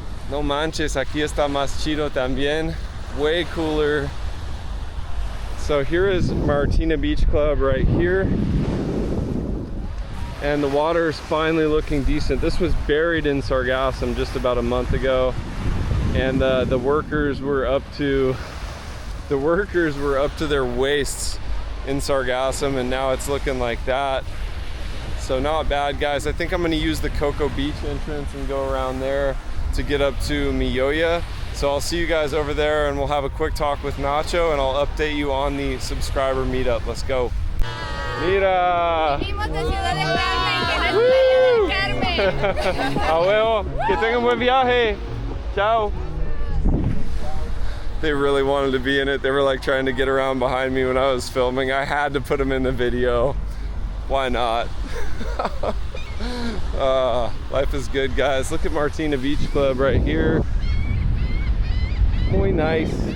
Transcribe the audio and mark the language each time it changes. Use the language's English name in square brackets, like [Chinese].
[Spanish] No manches, aquí está más chido también. [English] Way cooler. So here is Martina Beach Club right here. And the water is finally looking decent. This was buried in sargassum just about a month ago, and the workers were up to their waists in sargassum, and now it's looking like that. So not bad, guys. I think I'm gonna use the Coco Beach entrance and go around there to get up to Mioya. So I'll see you guys over there, and we'll have a quick talk with Nacho, and I'll update you on the subscriber meetup. Let's go. [Spanish] Mira. Venimos de Ciudad de Carmen, que es Playa del Carmen. A huevo. Que tengan buen viaje. Ciao. [English] They really wanted to be in it. They were like trying to get around behind me when I was filming. I had to put them in the video. Why not? Life is good, guys. Look at Martina Beach Club right here. [Spanish] Muy [English] nice.